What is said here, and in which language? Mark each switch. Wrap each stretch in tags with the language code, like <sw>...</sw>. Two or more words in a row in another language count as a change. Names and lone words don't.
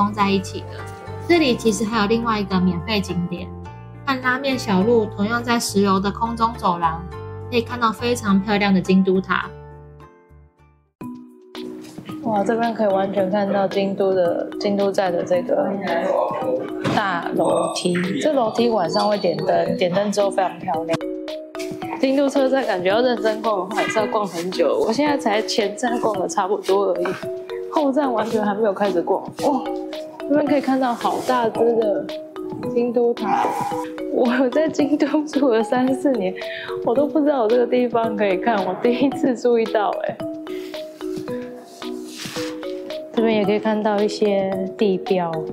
<zh>通在一起的，這裡其實還有另外一個免費景點，和拉麵小路同樣在10樓的空中走廊，可以看到非常漂亮的京都塔。哇，這邊可以完全看到京都站的這個大樓梯，這樓梯晚上會點燈，點燈之後非常漂亮。京都車站感覺要認真逛的話，也是要逛很久。我現在才前站逛的差不多而已，後站完全還沒有開始逛。哇，這邊可以看到好大只的京都塔。我有在京都住了3、4年，我都不知道有這個地方可以看，我第一次注意到這邊也可以看到一些地標。</zh>